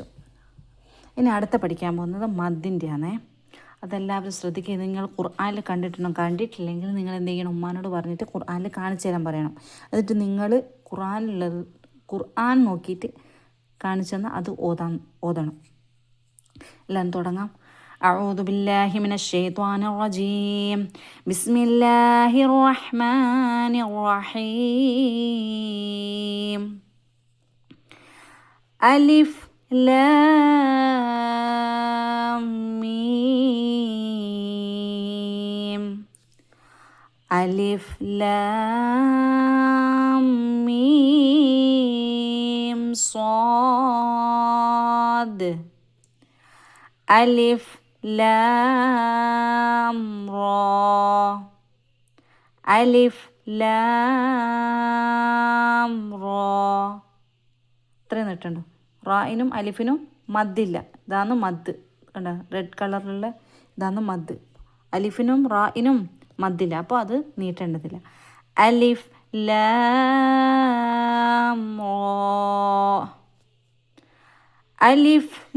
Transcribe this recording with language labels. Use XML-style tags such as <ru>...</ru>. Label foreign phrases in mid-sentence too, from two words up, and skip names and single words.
<ml>ഇനി അടുത്ത പഠിക്കാൻ പോകുന്നത് മദ്ദിൻ്റെയാണേ. അതെല്ലാവരും ശ്രദ്ധിക്കുക. നിങ്ങൾ ഖുർആനിൽ കണ്ടിട്ടുണ്ടോ? കണ്ടിട്ടില്ലെങ്കിൽ നിങ്ങൾ എന്ത് ചെയ്യണം? ഉമ്മാനോട് പറഞ്ഞിട്ട് ഖുർആനിൽ കാണിച്ചു തരാൻ പറയണം. എന്നിട്ട് നിങ്ങൾ ഖുർആൻ നോക്കിയിട്ട് കാണിച്ചു തന്നാൽ അത് ഓതണം. എല്ലാം തുടങ്ങാം.</ml> <ar>أعوذ بالله من الشيطان الرجيم بسم الله الرحمن الرحيم ألف لام ميم ألف لام ميم صاد ألف لام را ألف لام را</ar> <ml>ഇത്രയും നീട്ടുണ്ടോ? റായിനും അലിഫിനും മദ്ദില്ല. ഇതാണ് മദ്. കണ്ടോ? റെഡ് കളറിലുള്ള ഇതാണ് മദ്. അലിഫിനും റായിനും മദ്ദില്ല, അപ്പോൾ അത് നീട്ടേണ്ടതില്ല.</ml> <ar>ألف لام را ألف</ar>